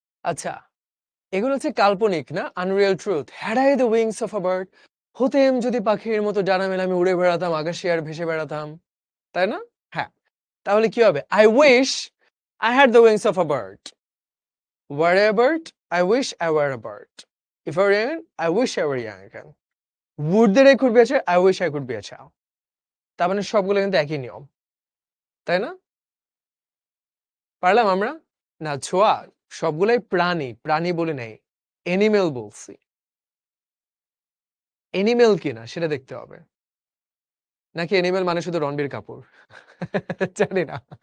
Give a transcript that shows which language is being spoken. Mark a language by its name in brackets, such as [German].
[Bangla] আচ্ছা, এগুলো হচ্ছে কাল্পনিক না, unreal truth. [English] had I the wings of a bird, [Bangla] হতেম যদি পাখির মতো ডানা মেলে আমি উড়ে বেড়াতাম, আকাশে আর ভেসে বেড়াতাম, তাই না? হ্যাঁ, তাহলে কি হবে? [English] I wish I had the wings of a bird. Were a bird, I wish I were a bird. If I were young, I wish I were young again. Would that I could be a child, I wish I could be a child. [Bangla] তার মানে সবগুলো কিন্তু একই নিয়ম, তাই না? পারলাম আমরা? না ছোঁয়া, সবগুলাই প্রাণী, প্রাণী বলে নাই, এনিমেল বলছি। এনিমেল কিনা সেটা দেখতে হবে, নাকি এনিমেল মানে শুধু রণবীর কাপুর? জানি না।